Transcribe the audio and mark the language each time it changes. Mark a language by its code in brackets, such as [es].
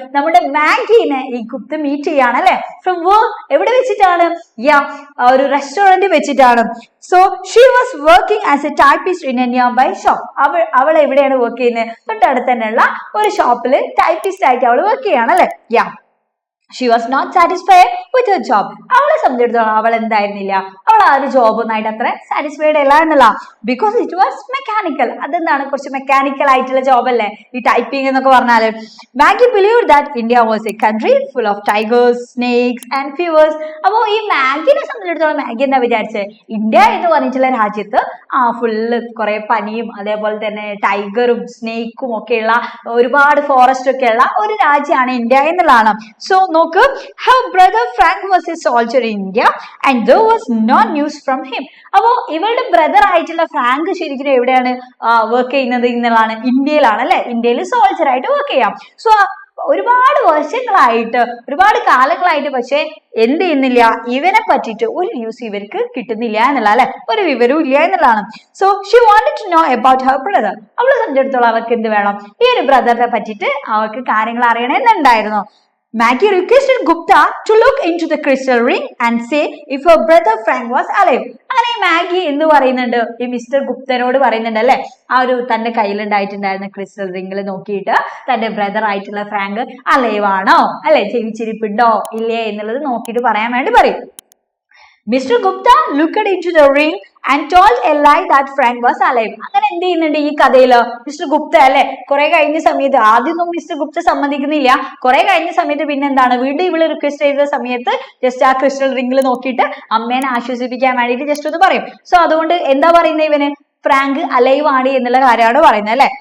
[ml] നമ്മുടെ മാഗിനെ ഈ ഗുപ്ത മീറ്റ് ചെയ്യാണ് അല്ലെ. ഫ്രം എവിടെ വെച്ചിട്ടാണ്? [en] yeah, [ml] ഒരു റെസ്റ്റോറന്റ് വെച്ചിട്ടാണ്. [en] So she was working as a typist in a nearby shop. [ml] അവൾ എവിടെയാണ് വർക്ക് ചെയ്യുന്നത്? തൊട്ടടുത്ത് തന്നെയുള്ള ഒരു ഷോപ്പിൽ ടൈപ്പിസ്റ്റ് ആയിട്ട് അവൾ വർക്ക് ചെയ്യാണ് അല്ലെ. [en] Yeah, she was not satisfied with her job. [ml] അവളെ സംബന്ധിച്ചിടത്തോളം അവൾ എന്തായിരുന്നില്ല, അവൾ ആ ഒരു ജോബ് ഒന്നായിട്ട് അത്ര സാറ്റിസ്ഫൈഡ് അല്ല എന്നുള്ള. [en] Because it was mechanical. [ml] അതെന്താണ്, കുറച്ച് മെക്കാനിക്കൽ ആയിട്ടുള്ള ജോബ് അല്ലേ ഈ ടൈപ്പിംഗ് എന്നൊക്കെ പറഞ്ഞാല്. [en] Maggie believed that India was a country full of tigers, snakes and fevers. [ml] അപ്പോൾ ഈ മാഗിനെ സംബന്ധിച്ചിടത്തോളം മാഗി എന്താ വിചാരിച്ചത്? ഇന്ത്യ എന്ന് പറഞ്ഞിട്ടുള്ള രാജ്യത്ത് ഫുള്ള് കുറെ പനിയും അതേപോലെ തന്നെ ടൈഗറും സ്നേക്കും ഒക്കെയുള്ള ഒരുപാട് ഫോറസ്റ്റ് ഒക്കെ ഉള്ള ഒരു രാജ്യമാണ് ഇന്ത്യ എന്നുള്ളതാണ്. [en] So നോക്ക്, her brother Frank was a soldier in India and there was no news from him. [ml] അപ്പോ ഇവളുടെ ബ്രദർ ആയിട്ടുള്ള ഫ്രാങ്ക് ശരിക്കും എവിടെയാണ് വർക്ക് ചെയ്യുന്നത് എന്നുള്ളതാണ്? ഇന്ത്യയിലാണ് അല്ലെ. ഇന്ത്യയിൽ സോൾജർ ആയിട്ട് വർക്ക് ചെയ്യാം. സോ ഒരുപാട് വർഷങ്ങളായിട്ട്, ഒരുപാട് കാലങ്ങളായിട്ട് പക്ഷെ എന്ത് ചെയ്യുന്നില്ല, ഇവനെ പറ്റിയിട്ട് ഒരു ന്യൂസ് ഇവർക്ക് കിട്ടുന്നില്ല എന്നുള്ള അല്ലെ, ഒരു വിവരവും ഇല്ല എന്നുള്ളതാണ്. [en] So she wanted to know about her brother. [ml] അവളെ സംബന്ധിച്ചിടത്തോളം അവർക്ക് എന്ത് വേണം? ഈ ഒരു ബ്രദറിനെ പറ്റിയിട്ട് അവർക്ക് കാര്യങ്ങൾ അറിയണമെന്നുണ്ടായിരുന്നു. [en] Maggie requested Gupta to look into the crystal ring and say if her brother Frank was alive. [ml] അങ്ങനെ മാഗി എന്ന് പറയുന്നുണ്ട്, ഈ മിസ്റ്റർ ഗുപ്തനോട് പറയുന്നുണ്ട് അല്ലെ, ആ ഒരു തന്റെ കയ്യിലുണ്ടായിട്ടുണ്ടായിരുന്ന ക്രിസ്റ്റൽ റിംഗിൽ നോക്കിയിട്ട് തന്റെ ബ്രദർ ആയിട്ടുള്ള ഫ്രാങ്ക് അലൈവ് ആണോ അല്ലെ, ജീവിച്ചിരിപ്പുണ്ടോ ഇല്ലേ എന്നുള്ളത് നോക്കിയിട്ട് പറയാൻ വേണ്ടി പറയും. [en] Mister Gupta looked into the ring and told a lie that Frank was alive. [ml] അങ്ങനെ എന്ത് ചെയ്യുന്നുണ്ട് ഈ കഥയില്? മിസ്റ്റർ ഗുപ്ത അല്ലെ കുറെ കഴിഞ്ഞ സമയത്ത്, ആദ്യമൊന്നും മിസ്റ്റർ ഗുപ്ത സമ്മതിക്കുന്നില്ല, കുറെ കഴിഞ്ഞ സമയത്ത് പിന്നെ എന്താണ്, വീണ്ടും ഇവള് റിക്വസ്റ്റ് ചെയ്ത സമയത്ത് ജസ്റ്റ് ആ ക്രിസ്റ്റൽ റിംഗിൽ നോക്കിയിട്ട് അമ്മേനെ ആശ്വസിപ്പിക്കാൻ വേണ്ടിയിട്ട് ജസ്റ്റ് ഒന്ന് പറയും. സോ അതുകൊണ്ട് എന്താ പറയുന്നത് ഇവന്? ഫ്രാങ്ക് അലൈവ് ആണ് എന്നുള്ള കാര്യമാണ് പറയുന്നത് അല്ലെ.